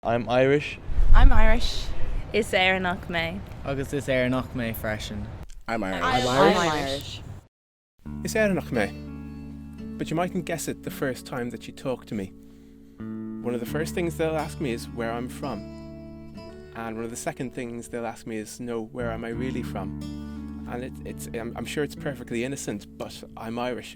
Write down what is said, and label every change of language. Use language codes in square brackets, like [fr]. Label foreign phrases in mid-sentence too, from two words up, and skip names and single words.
[en] I'm Irish. I'm Irish. [ga] Is Éireannach mé. Agus is Éireannach mé freisin. [en] I'm Irish. I'm Irish. It's Irishness me, but you mightn't guess it the first time that you talk to me. One of the first things they'll ask me is where I'm from, and one of the second things they'll ask me is, no, where am I really from? And I'm sure it's perfectly innocent, but I'm Irish.